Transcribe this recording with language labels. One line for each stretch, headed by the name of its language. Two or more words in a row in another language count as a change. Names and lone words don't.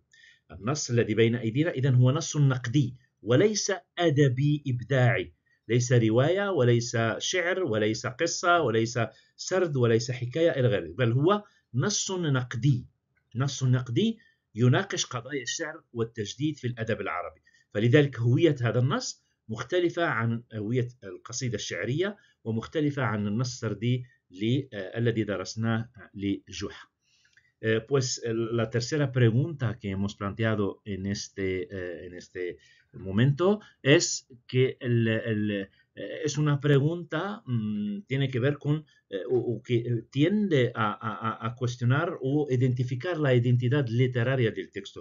Arabic: النص الذي بين أيدينا إذن هو نص نقدي وليس أدبي إبداعي، ليس رواية وليس شعر وليس قصة وليس سرد وليس حكاية إلى غيره، بل هو نص نقدي يناقش قضايا الشعر والتجديد في الأدب العربي. فلذلك هوية هذا النص مختلفة عن هوية القصيدة الشعرية ومختلفة عن النص السردي الذي درسناه لجحا.
Spanish: Pues la tercera pregunta que hemos planteado en este momento es que es una pregunta tiene que ver con o que tiende a cuestionar o identificar la identidad literaria del texto.